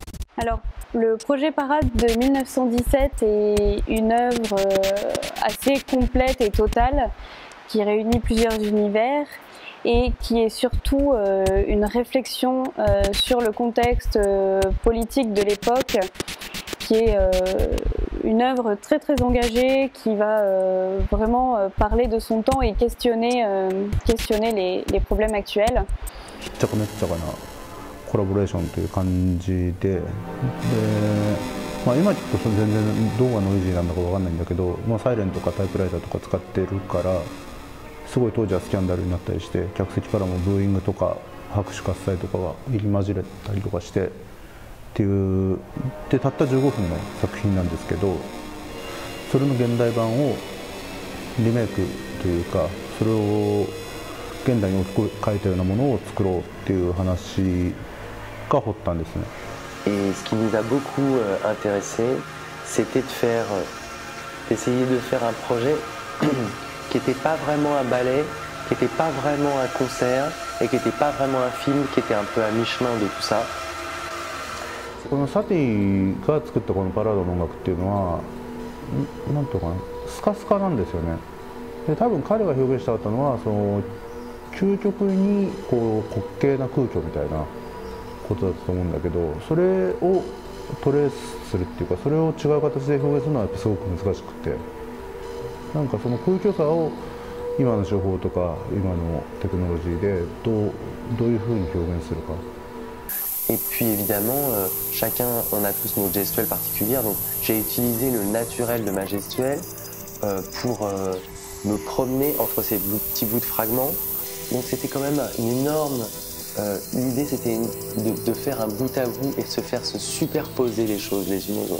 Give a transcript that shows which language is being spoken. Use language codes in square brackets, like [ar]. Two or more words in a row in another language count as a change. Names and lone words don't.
[fr] Alors, le projet Parade de 1917 est une œuvre assez complète et totale qui réunit plusieurs univers et qui est surtout une réflexion sur le contexte politique de l'époque, qui est une œuvre très très engagée qui va vraiment parler de son temps et questionner les problèmes actuels. [ja] コラボレーションという感じで、今聞くと全然どうがノイジーなんだか分かんないんだけど、サイレンとかタイプライターとか使ってるからすごい当時はスキャンダルになったりして、客席からもブーイングとか拍手喝采とかが入り混じれたりとかしてっていうで、たった15分の作品なんですけど、それの現代版をリメイクというか、それを現代に書いたようなものを作ろうっていう話が発端ですね。 [fr] Et ce qui nous a beaucoup intéressé, c'était d'essayer de faire un projet qui n'était pas vraiment un ballet, qui n'était pas vraiment un concert et qui n'était pas vraiment un film, qui était un peu à mi-chemin de tout ça. [ja] このサティが作ったこのバラードの音楽っていうのは、なんとかな、スカスカなんですよね。で、多分彼が表現したかったのはその究極にこう滑稽な空虚みたいなことだと思うんだけど、それをトレースするっていうか、それを違う形で表現するのはやっぱすごく難しくて、なんかその空虚さを今の手法とか今のテクノロジーでどういうふうに表現するか。 [fr] Et puis évidemment, chacun, on a tous nos gestuelles particulières, donc j'ai utilisé le naturel de ma gestuelle pour me promener entre ces petits bouts de fragments. Donc c'était quand même une énorme... L'idée c'était de faire un bout à bout et de se faire se superposer les choses les unes aux autres.